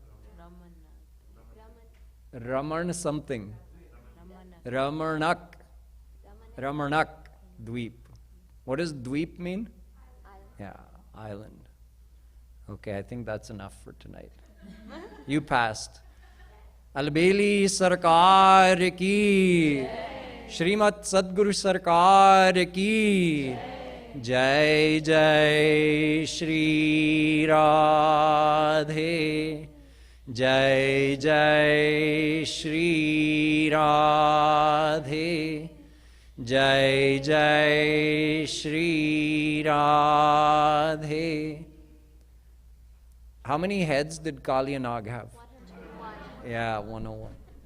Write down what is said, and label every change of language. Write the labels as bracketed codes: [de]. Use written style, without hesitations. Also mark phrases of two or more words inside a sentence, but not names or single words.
[en] Raman something. Ramarnak Dweep. What does Dweep mean? Yeah, island. Okay, I think that's enough for tonight. You passed. [hi] अलबेली सरकार की, श्रीमत सद्गुरु सरकार की, जय जय श्री राधे, जय जय श्री राधे, जय जय श्री राधे. [en] How many heads did Kaliya Nag have? 101. Yeah, 101.